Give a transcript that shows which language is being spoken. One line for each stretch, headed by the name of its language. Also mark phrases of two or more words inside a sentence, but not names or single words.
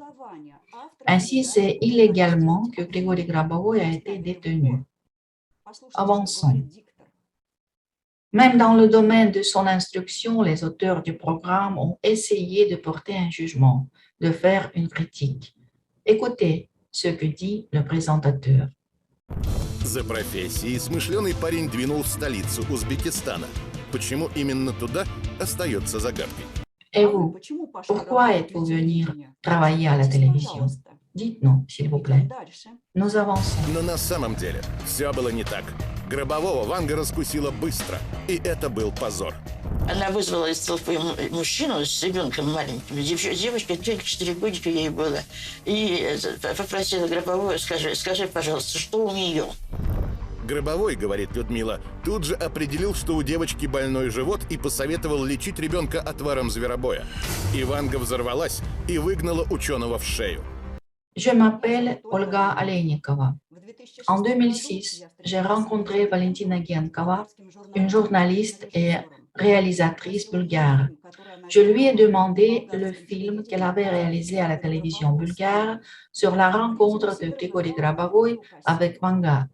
French: Ainsi, c'est illégalement que Grigory Grabovoy a été détenu. Avançons. Même dans le domaine de son instruction, les auteurs du programme ont essayé de porter un jugement, de faire une critique. Écoutez ce que dit le présentateur.
Russian: За профессией смышленый парень двинул в столицу Узбекистана. Почему именно туда, остается загадкой.
French: Et vous, pourquoi êtes-vous venu travailler à la télévision? Dites-nous, s'il vous plaît. Nous avançons.
Russian: Но на самом деле все было не так. Гробового Ванга раскусила быстро, и это был позор. Она вызвала из толпы мужчину с ребенком маленьким. Девочка, только 4 годика ей было. И попросила Гробовую, скажи, пожалуйста, что у нее? Гробовой, говорит Людмила, тут же определил, что у девочки больной живот и посоветовал лечить ребенка отваром зверобоя. И Ванга взорвалась и выгнала ученого в шею.
French: Je m'appelle Olga Aleynikova. En 2006, j'ai rencontré Valentina Giankova, une journaliste et réalisatrice bulgare. Je lui ai demandé le film qu'elle avait réalisé à la télévision bulgare sur la rencontre de Grigory Grabovoy avec Vanga.